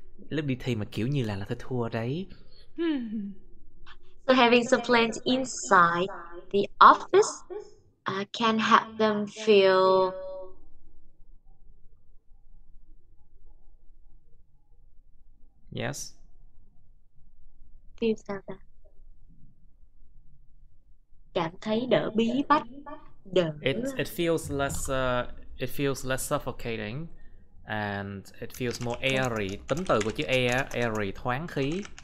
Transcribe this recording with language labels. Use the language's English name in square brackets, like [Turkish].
[Vietnamese] Lúc đi thi mà kiểu như là thôi thua đấy. [English] So having some plants inside the office can help them feel Yes. [Vietnamese] feel sao ta? Cảm thấy đỡ bí bách, đỡ. [English] It feels less suffocating and it feels more airy. [Vietnamese] Tính từ của chữ air, airy, thoáng khí.